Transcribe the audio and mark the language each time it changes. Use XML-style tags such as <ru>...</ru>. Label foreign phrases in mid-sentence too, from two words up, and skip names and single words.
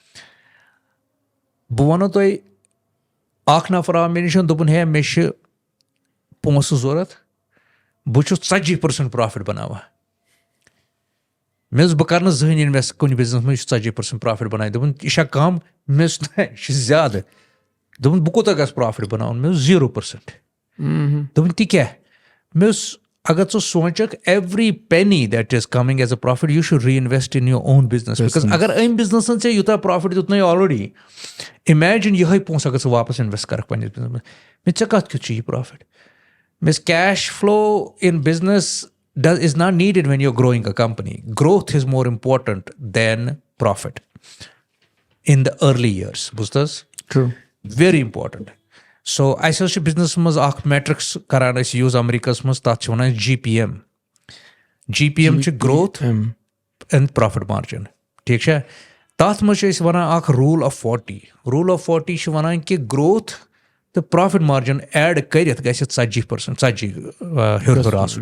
<ks>بہٕ وَنو تۄہہِ اکھ نفر آو مےٚ نِش دوٚپُن ہے مےٚ چھِ پونٛسہٕ ضوٚرتھ بہٕ چھُس 40% پرٛافِٹ بناوان. مےٚ دوٚپُس بہٕ کَرٕ نہٕ زٕہٕنۍ اِنویسٹ کُنہِ بِزنس منٛز یُس 40% پرٛافِٹ بنایہِ. دوٚپُن یہِ چھا کم مےٚ دوٚپُس نہ یہِ چھِ زیادٕ. دوٚپُن بہٕ کوٗتاہ گژھٕ پرٛافِٹ بناوُن مےٚ دوٚپُس 0%. دوٚپُن تہِ کیٛاہ مےٚ دوٚپُس اگر ژٕ سونٛچکھ</ks> <en>every penny that is coming as a profit you should re-invest in your own business because</en> <ks>اگر أمۍ بِزنسن ژےٚ یوٗتاہ پرٛافِٹ دیُتنَے آلریڈی اِمیجِن یِہوٚے پونٛسہٕ اگر ژٕ واپس اِنویسٹ کَرکھ پنٛنِس بِزنس منٛز مےٚ ژےٚ کَتھ کیُتھ چھُ یہِ پرٛافِٹ.</ks> <en>مےٚ cash flow in business is not needed when you're growing a company. Growth is more important than profit in the early years. Bustas? True. Very important.</en> <ks>So اَسہِ حظ چھِ بِزنس منٛز اکھ میٹرِکس کران أسۍ یوٗز امریکاہس منٛز تَتھ چھِ وَنان GPM. GPM چھِ</ks> <en>growth and profit margin</en> <ks>ٹھیٖک چھا. تَتھ منٛز چھِ أسۍ وَنان اکھ</ks> <en>rule of 40. rule of 40</en> <ks>چھِ وَنان کہِ گروتھ تہٕ</ks> <en>profit margin add</en> <ks>کٔرِتھ گژھِ 40% ہیوٚر آسُن.</ks>